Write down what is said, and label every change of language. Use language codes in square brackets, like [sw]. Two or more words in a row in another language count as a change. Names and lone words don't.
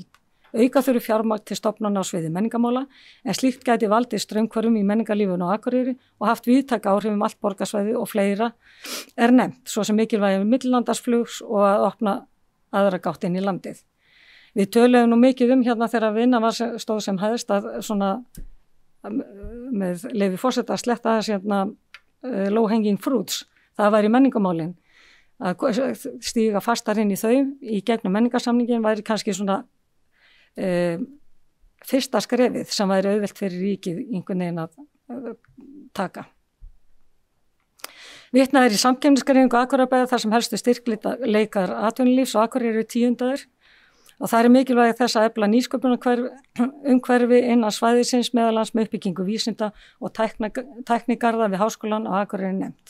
[is] Auka þurfi fjármagn til stofnana á sviði menningarmála en slíkt gæti valdið straumhvörfum í menningarlífinu á Akureyri og haft víðtæk áhrif allt borgarsvæði og fleira er nefnt, svo sem mikilvægi millilandarsflugs og að opna aðra gátt inn í landið. Við töluðum nú mikið hérna þegar vinna stóð sem hæðist að svona með leyfi forseta að sletta þess hérna [en] low hanging fruits, [is] það væri menningarmálin. Að stíga fastar inn í þau í gegnum menningarsamningin væri kannski svona fyrsta skrefið sem væri auðvelt fyrir ríkið einhvern veginn að taka. Vitnað er í samkeppnisgreiningu Akureyrarbæjar þar sem helstu styrkleikar atvinnulífs og Akureyri eru tíundaðir og það er mikilvægt þess að efla nýsköpunarumhverfi innan svæðisins meðal annars með uppbyggingu vísinda og tæknigarða við háskólann á Akureyri nefnt.